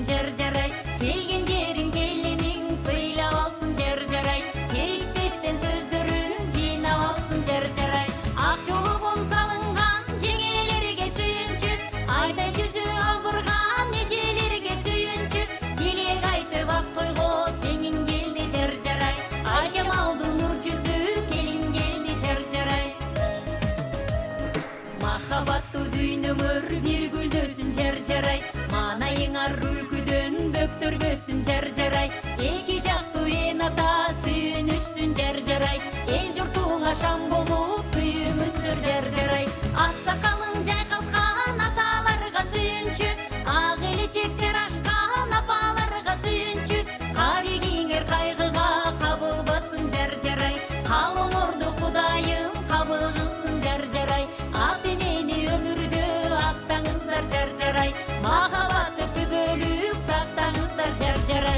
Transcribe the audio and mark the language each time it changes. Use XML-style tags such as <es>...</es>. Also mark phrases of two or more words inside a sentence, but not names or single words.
<kk>жар-жарай, келген жерің келінің сыйлап алсын жар-жарай, керекпестен сөздерін жинап алсын жар-жарай, ақ жолы қон салынған жеңелерге сүйінші, айдай жүзі албырған ежелерге сүйінші, тілек айтып ақ тойға теңін келді жар-жарай, ажамалдың нұр жүзі келін келді жар-жарай.</kk> <ky>Махабатту дүйнөңөр бир гүлдөсүн жар-жарай, манайыңар үлкүдөн бөксөрбөсүн жар-жарай, эки жактуу эн ата сүйүнүшсүн жар-жарай, эл журтуңа шам болуп күйүңүздөр жар-жарай, аксакалын жайкалткан аталарга сүйүнчү, ак элечек жарашкан апаларга сүйүнчү, кабегиңер кайгыга кабылбасын жар-жарай, калыңорду Кудайым кабыл кылсын жар-жарай, махабатты түгөлүп сактаңыздар жар-жарай.</ky>